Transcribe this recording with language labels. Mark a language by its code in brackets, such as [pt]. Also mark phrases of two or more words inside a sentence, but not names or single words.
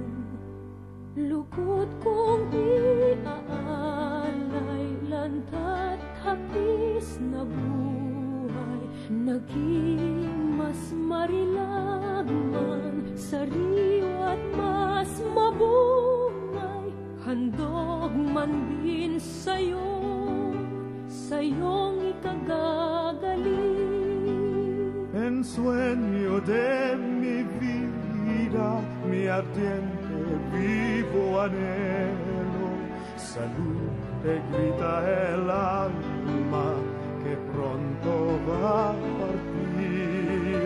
[tl] Lugod kong iaalay, lanta't hapis na buhay, naging mas marilagman, sariwa't mas mabungay, handog man din sa'yong ikagagaling. [es] En sueño de mi vida, mi ardiente vivo anhelo, salud te grita el alma que pronto va a partir.